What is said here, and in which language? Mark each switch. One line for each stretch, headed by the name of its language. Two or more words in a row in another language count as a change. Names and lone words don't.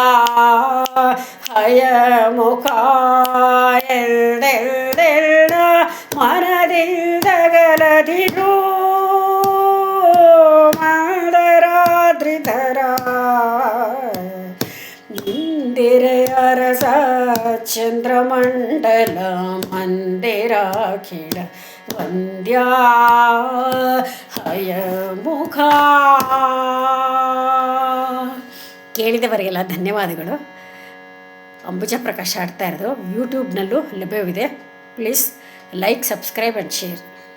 Kannada: ಹಯಮುಖ ಎಲ್ದೆಲ್ದೆಲ್ಲ ಮನದಿಂದಗಲದಿರು ವೇಂಕಟಾದ್ರಿಧರ ಇಂದಿರೆಯರಸ ಚಂದ್ರಮಂಡಲ ಮಂದಿರಾಖಿಲ ವಂದ್ಯಾ ಹಯಮುಖ. ಕೇಳಿದವರಿಗೆಲ್ಲ ಧನ್ಯವಾದಗಳು. ಅಂಬುಜ ಪ್ರಕಾಶ್ ಆಡ್ತಾ ಇರೋದು ಯೂಟ್ಯೂಬ್ನಲ್ಲೂ ಲಭ್ಯವಿದೆ.
English: Please like, subscribe and share.